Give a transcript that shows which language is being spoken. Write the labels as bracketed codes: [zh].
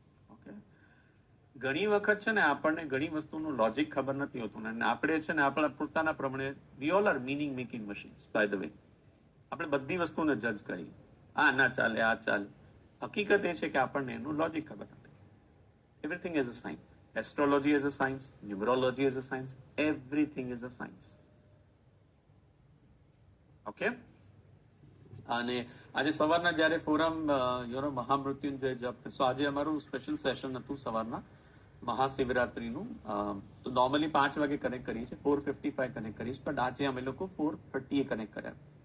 [gu] Okay, ઘણી વખત છે ને આપણને ઘણી વસ્તુનું લોજિક ખબર નથી હોતું, અને આપણે છે ને આપણા પોતાના પ્રમાણે [en] We all are meaning making machines. By the way, [gu] આપણે બધી વસ્તુને જજ કરી, આ ના ચાલે, આ ચાલે. હકીકત એ છે કે આપણને એનું લોજિક ખબર નથી. [en] Everything is a science. Astrology is a science. Numerology is a science. Everything is a science. Okay? [gu] અને આજે સવારના જ્યારે ફોરમ મહામૃત્યુંજય જપ, તો આજે અમારું સ્પેશિયલ સેશન હતું સવારના મહાશિવરાત્રીનું. તો નોર્મલી 5 વાગે કનેક્ટ કરીએ છીએ, 4:55 કનેક્ટ કરીશ, પણ આજે અમે લોકો 4:30 કનેક્ટ કર્યા.